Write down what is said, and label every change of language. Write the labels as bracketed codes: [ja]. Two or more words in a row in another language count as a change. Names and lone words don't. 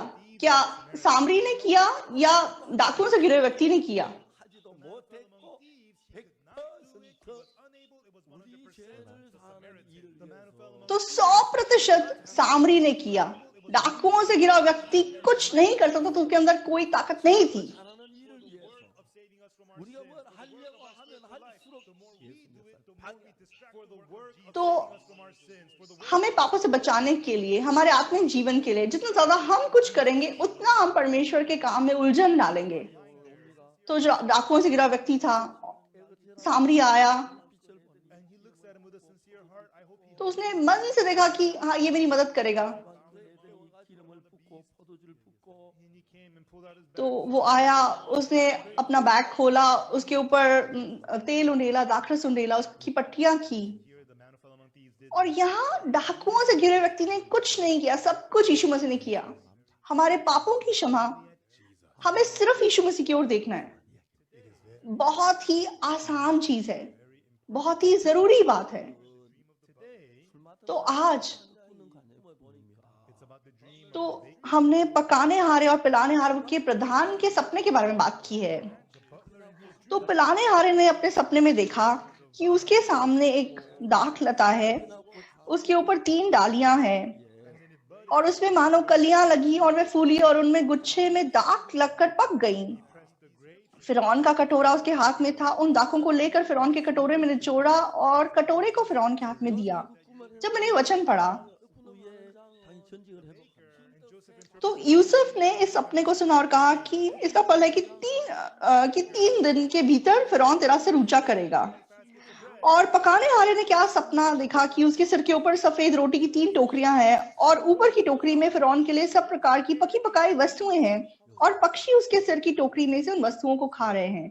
[hi] क्या सामरी ने किया या डाकुओं से घिरे हुए व्यक्ति ने किया? तो 100% सामरी ने किया। डाकुओं से घिरा व्यक्ति कुछ नहीं कर सकता, तो उसके अंदर कोई ताकत नहीं थी। [ko] 하나는 일을 위해서 우리가 뭘 하려고 하면 할수록 [hi] तो हमें पापों से बचाने के लिए, हमारे आत्मिक जीवन के लिए जितना ज्यादा हम कुछ करेंगे, उतना हम परमेश्वर के काम में उलझन डालेंगे। तो जो डाकुओं से घिरा व्यक्ति था, सामरी आया, [en] And he looks at him with a sincere heart. I hope he [hi] तो उसने मन से देखा कि हाँ, ये मेरी मदद करेगा। [ko] 기름을 붓고 포도주를 붓고 [en] and he came and pulled out his [hi] तो वो आया, उसने अपना बैग खोला, उसके ऊपर तेल उंडेला, दाखरस उंडेला, उसकी पट्टियां की, [en] here the man who fell among thieves did. [hi] और यहाँ डाकुओं से घिरे व्यक्ति ने कुछ नहीं किया, सब कुछ यीशु मसीह ने किया। हमारे पापों की क्षमा, हमें सिर्फ यीशु मसीह की ओर देखना है। बहुत ही आसान चीज है, बहुत ही जरूरी बात है। तो आज [en] It's about the dream. [hi] तो हमने पकाने हारे और पिलाने हारे के प्रधान के सपने के बारे में बात की है। तो पिलाने हारे ने अपने सपने में देखा कि उसके सामने एक दाख लता है, उसके ऊपर 3 डालियां हैं, और उसमें मानो कलियां लगी और वे फूली और उनमें गुच्छे में दाख लगकर पक गईं। फिरौन का कटोरा उसके हाथ में था। उन दाखों को लेकर फिरौन के कटोरे में निचोड़ा और कटोरे को फिरौन के हाथ में दिया। जब मैंने ये वचन पढ़ा [ko] 후에 당연히 전직을 해놓고 [hi] तो यूसुफ ने इस सपने को सुना और कहा कि इसका फल है कि 3 दिन के भीतर फिरौन तेरा सिर ऊंचा करेगा। और पकाने हारे ने क्या सपना देखा कि उसके सिर के ऊपर सफेद रोटी की 3 टोकरियां हैं, और ऊपर की टोकरी में फिरौन के लिए सब प्रकार की पकी पकाई वस्तुएं हैं, और पक्षी उसके सिर की टोकरी में से उन वस्तुओं को खा रहे हैं।